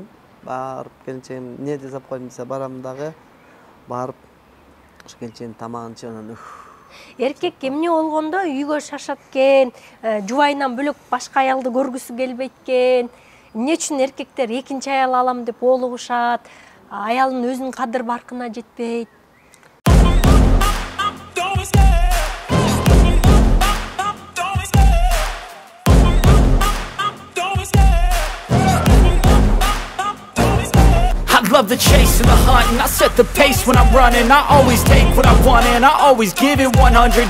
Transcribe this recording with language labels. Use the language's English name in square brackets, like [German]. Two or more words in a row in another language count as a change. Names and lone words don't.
[Kyrgyz] Барып келинчем эмне жасап койдум десе барам дагы барып ошо келинчем тамагын ичип анан Эркек эмне болгондо үйгө шашат экен, жубайынан бөлөк башка аялды көргүсү келбейт экен. Эмне үчүн эркектер экинчи аял алам деп оолугушат, аялдын өзүнүн кадыр баркына жетпейт. [English] Love the chase and the hunt, and I set the pace when I'm running. I always take what I want and I always give it 100.